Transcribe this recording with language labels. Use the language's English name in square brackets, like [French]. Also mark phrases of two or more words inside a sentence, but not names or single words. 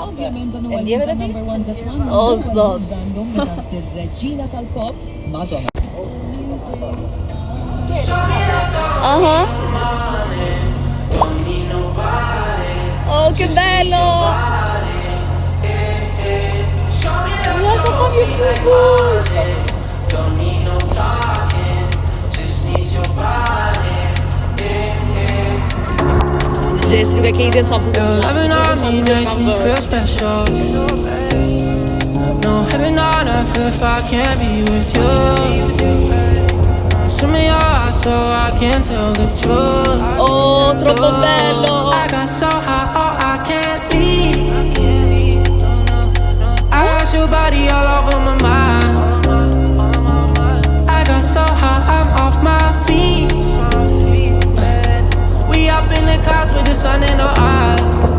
[Albanian] E ndjeve dhe ti? O, zot! Aha! [Italian] Oh, che bello! Guarda come cubo! [Albanian] Jess, nuk e ke ide sa bukur. [English] Loving on me makes me feel special. No heaven on earth if I can't be with you. Swim in your eyes so I can tell the truth. [Italian] Oh, troppo bello. [English] I got so high, oh I can't leave. I got your body all over my mind. I got so high, I'm off my feet. We up in the clouds with the sun in our eyes.